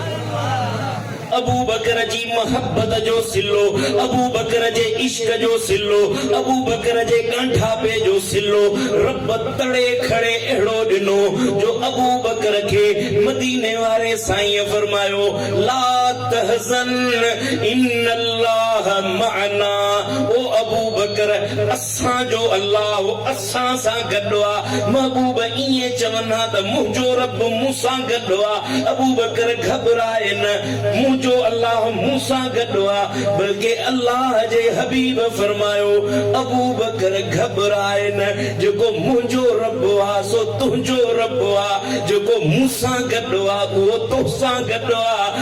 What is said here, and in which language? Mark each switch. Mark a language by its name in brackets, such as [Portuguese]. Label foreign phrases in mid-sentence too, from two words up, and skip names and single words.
[Sindhi] अबू बकर जी मोहब्बत जो सिलो, अबू बकर जे इश्क जो सिलो, अबू बकर जे कांठापे जो सिलो रब तड़े खड़े अहिड़ो ॾिनो जो अबू बकर खे मदीने वारे साईं फरमायो [Arabic] لا تحزن إن الله معنا. [Sindhi] ओ अबू बकर असां जो अल्लाह असां सां गॾु आहे। महबूब ईअं चवंदा त मुंहिंजो रब मूंसां गॾु आहे। अबू बकर घबराए न, जो अल्लाह मूसा गॾु आहे, बल्कि अल्लाह जे हबीब फरमायो अबू बकर घबराए न, जेको मुंहिंजो रब आहे सो तुंहिंजो रब आहे, जेको मूसां गॾु आहे उहो तोसां गॾु आहे।